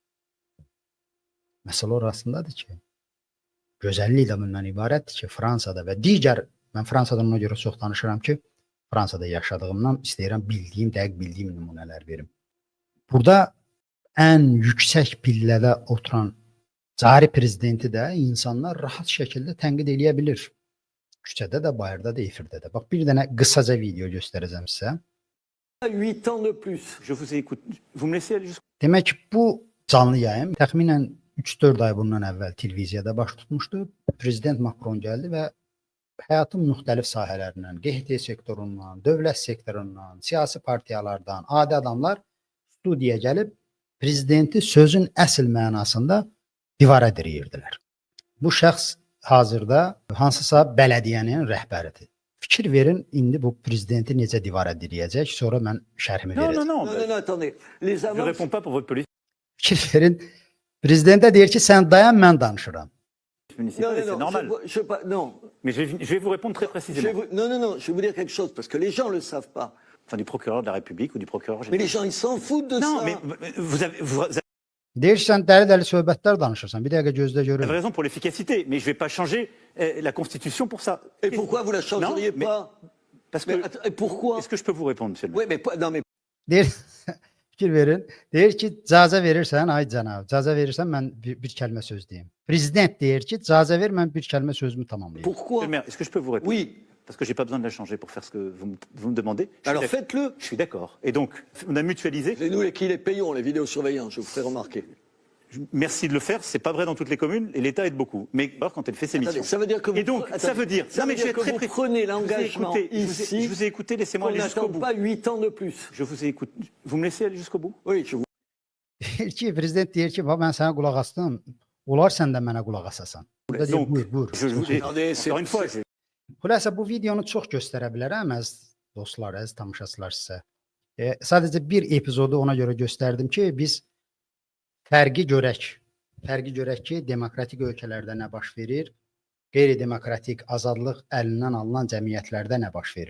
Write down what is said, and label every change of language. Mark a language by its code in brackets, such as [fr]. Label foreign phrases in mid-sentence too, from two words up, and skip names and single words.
[az] Məsələ orasındadır ki, gözəllik də bundan ibarətdir ki, Fransada və digər, mən Fransadan ona görə çox danışıram ki, Fransada yaşadığımdan istəyirəm dəqiq bildiyim nümunələr verim. Burada ən yüksək pillədə oturan cari prezidenti də insanlar rahat şəkildə tənqid eləyə bilir. Küçədə də, bayırda da, efirdə də. Bax, bir dənə qısaca video göstərəcəm sizə. [fr] 8 ans de plus. Je vous écoute. Vous me laissez aller jusqu'au... [az] Demək ki, bu canlı yayım təxminən 3-4 ay bundan əvvəl televiziyada baş tutmuşdu. Prezident Macron gəldi və həyatın müxtəlif sahələrindən, QHT sektorundan, dövlət sektorundan, siyasi partiyalardan, adi adamlar studiyaya gəlib prezidenti sözün əsl mənasında divara diriyirdilər. Bu şəxs hazırda hansısa bələdiyyənin rəhbəridir. Fikir verin, indi bu prezidenti necə divara diriyəcək, sonra mən şərhimi verəcəm. [fr] Non, attendez. Les Je ne réponds pas pour votre police [az] Fikir verin, prezidentə deyir ki, sən dayan, mən danışıram. [fr] municipale, c'est normal. non. Mais je vais vous répondre très précisément. Non, je vais vous dire quelque chose, parce que les gens ne le savent pas. Enfin, du procureur de la République ou du procureur Mais général. les gens, ils s'en foutent de Non, ça. mais vous avez [az] Deyir ki, sən dəli-dəli söhbətlər danışırsan. Bir dəqiqə gözlə görürüm. [fr] raison pour l'efficacité, mais je ne vais pas changer la Constitution pour ça. Et pourquoi vous la changeriez Non, mais- pas? Parce Mais que... et pourquoi? Est-ce que je peux vous répondre, monsieur le maire? Oui, mais non, mais [az] Deyir, fikir verin. Deyir ki, icazə verirsən, ay cənab, icazə verirsən, mən bir kəlmə söz deyim. Prezident deyir ki, icazə ver, mən bir kəlmə sözümü tamamlayım. [fr] pourquoi? Monsieur le maire, est-ce que je peux vous répondre? Oui. Parce que j'ai pas besoin de la changer pour faire ce que vous me demandez. Je suis Alors d'accord. faites-le. Je suis d'accord. Et donc, on a mutualisé. C'est nous qui les payons, les vidéosurveillants, je vous ferai remarquer. Merci de le faire. C'est pas vrai dans toutes les communes et l'État aide beaucoup. Mais alors, quand elle fait ses Attendez, missions. ça veut dire que vous... Et donc, ça veut dire. Ça Non, mais veut je vais dire être que très vous précis. prenez Je vous ai l'engagement écouté, ici je vous ai écouté, laissez-moi qu'on aller jusqu'au n'attend bout. pas 8 ans de plus. Je vous ai écouté. Vous me laissez aller jusqu'au bout? Oui, je vous... [az] Deyir ki, prezident deyir ki, mən sənə qulaq asdım, olar sən də mənə qulaq asasan. Burada deyir, Donc, buyur. [fr] je vous ai... Regardez, c'est- Encore une fois, [az] Xülasə, bu videonu çox göstərə bilərəm, əziz dostlar, əziz tamaşaçılar sizə. Sadəcə bir epizodu ona görə göstərdim ki, biz fərqi görək. Fərqi görək ki, demokratik ölkələrdə nə baş verir, qeyri-demokratik azadlıq əlindən alınan cəmiyyətlərdə nə baş verir.